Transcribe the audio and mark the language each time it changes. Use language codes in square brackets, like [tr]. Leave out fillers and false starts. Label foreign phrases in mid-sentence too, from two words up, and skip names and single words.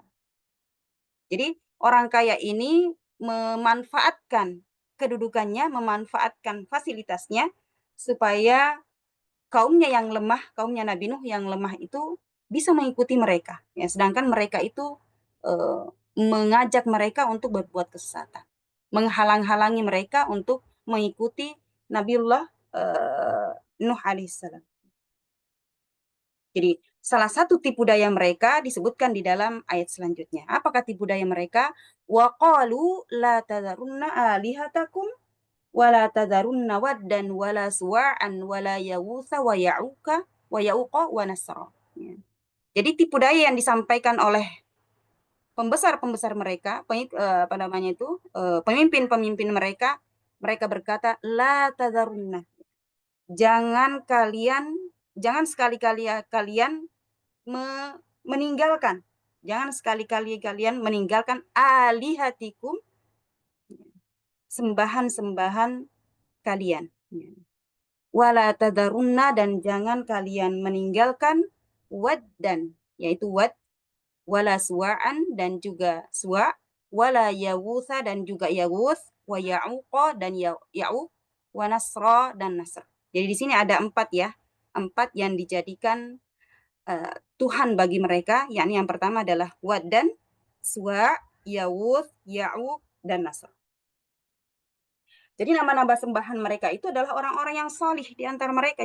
[id] Jadi orang kaya ini memanfaatkan kedudukannya, memanfaatkan fasilitasnya supaya kaumnya yang lemah, kaumnya Nabi Nuh yang lemah itu bisa mengikuti mereka, ya, sedangkan mereka itu mengajak mereka untuk berbuat kesesatan, menghalang-halangi mereka untuk mengikuti Nabiullah Nuh alaihissalam. Jadi salah satu tipu daya mereka disebutkan di dalam ayat selanjutnya. Apakah tipu daya mereka? [ar] وقالوا لا تذرن آلهتكم ولا تذرن ودا ولا سواعا ولا يغوث ويعوق ونسرا. [id] Ya. Jadi tipu daya yang disampaikan oleh pembesar-pembesar mereka, pemimpin-pemimpin mereka berkata, [ar] لا تذرن. [id] Jangan sekali-kali kalian meninggalkan. Jangan sekali-kali kalian meninggalkan alihatikum, sembahan-sembahan kalian. [ar] ولا تذرن, [id] dan jangan kalian meninggalkan waddan, yaitu wad, [ar] ولا سواعا, [id] dan juga suwa', [ar] ولا يغوث, [id] dan juga yawuth, [ar] ويعوق, [id] dan ya'uq, [ar] ونسرا, [id] dan nasr. Jadi di sini ada 4 ya, 4 yang dijadikan Tuhan bagi mereka, yakni yang pertama adalah Waddan, Suwa', Yawuth, Ya'uq, dan Nasr. Jadi nama-nama sembahan mereka itu adalah orang-orang yang salih di antara mereka.